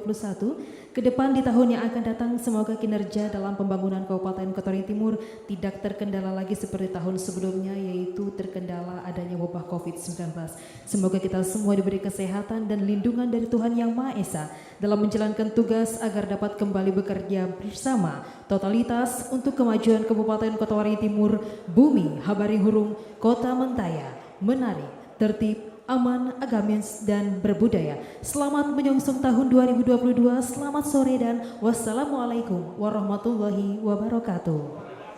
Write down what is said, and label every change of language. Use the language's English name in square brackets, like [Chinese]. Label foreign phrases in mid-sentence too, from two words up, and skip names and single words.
[Indonesian] Ke depan di tahun yang akan datang, semoga kinerja dalam pembangunan Kabupaten Kota Waringin Timur tidak terkendala lagi seperti tahun sebelumnya, yaitu terkendala adanya wabah COVID-19. Semoga kita semua diberi kesehatan dan lindungan dari Tuhan Yang Maha Esa dalam menjalankan tugas agar dapat kembali bekerja bersama totalitas untuk kemajuan Kabupaten Kota Waringin Timur, Bumi Habaring Hurung, Kota Mentaya, menarik, tertib, aman, agamis, dan berbudaya. Selamat menyongsong tahun 2022, selamat sore dan [Arabic] والسلام عليكم ورحمة الله وبركاته.